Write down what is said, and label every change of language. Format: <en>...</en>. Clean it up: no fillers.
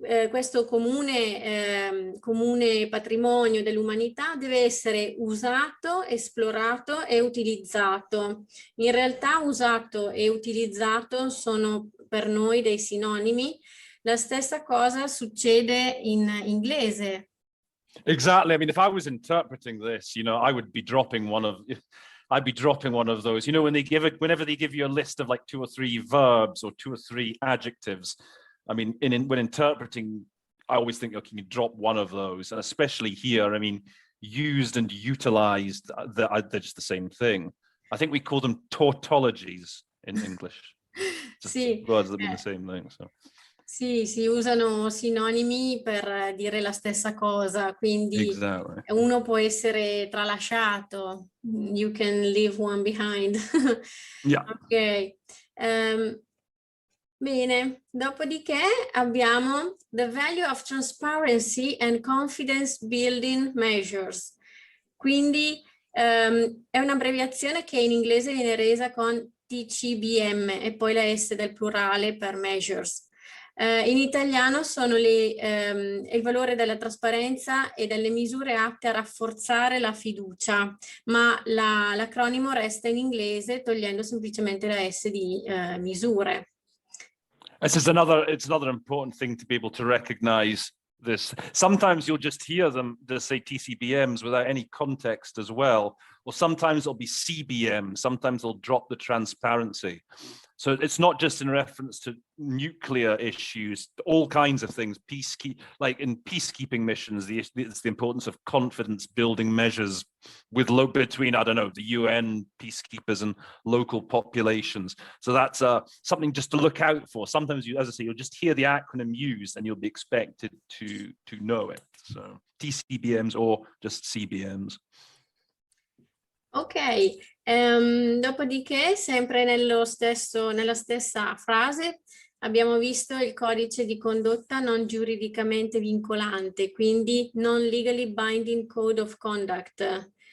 <it>questo comune patrimonio dell'umanità deve essere usato, esplorato e utilizzato. In realtà usato e utilizzato sono per noi dei sinonimi. La stessa cosa succede in inglese.</it> <en>Exactly. I mean, if I was interpreting this, I would be dropping I'd be dropping one of those. Whenever they give you a list of like 2 or 3 verbs or 2 or 3 adjectives, I mean, when interpreting, I always think, okay, you drop one of those, and especially here, I mean, used and utilized, they're just the same thing. I think we call them tautologies in English. Just</en> <it>Sì,</it> <en>words that mean the same thing. So.</en> <it>sì, si usano sinonimi per dire la stessa cosa, quindi</it> <en>Exactly.</en> <it>uno può essere tralasciato.</it> <en>You can leave one behind. Yeah. Ok.</en> <it>Bene, dopodiché abbiamo</it> <en>the value of transparency and confidence building measures.</en> <it>Quindi è un'abbreviazione che in inglese viene resa con TCBM e poi la S del plurale per measures. In italiano sono il valore della trasparenza e delle misure atte a rafforzare la fiducia, ma l'acronimo resta in inglese togliendo semplicemente la S di misure.</it> <en>It's another important thing to be able to recognize this. Sometimes you'll just hear them just say TCBMs without any context as well, or sometimes it'll be CBM, sometimes they'll drop the transparency. So it's not just in reference to nuclear issues, all kinds of things, like in peacekeeping missions, it's the importance of confidence building measures between, I don't know, the UN peacekeepers and local populations. So that's something just to look out for. Sometimes, as I say, you'll just hear the acronym used and you'll be expected to know it. So TCBMs or just CBMs.</en> <it>Ok, dopodiché sempre nella stessa frase abbiamo visto il codice di condotta non giuridicamente vincolante, quindi non</it> <en>legally binding code of conduct.</en>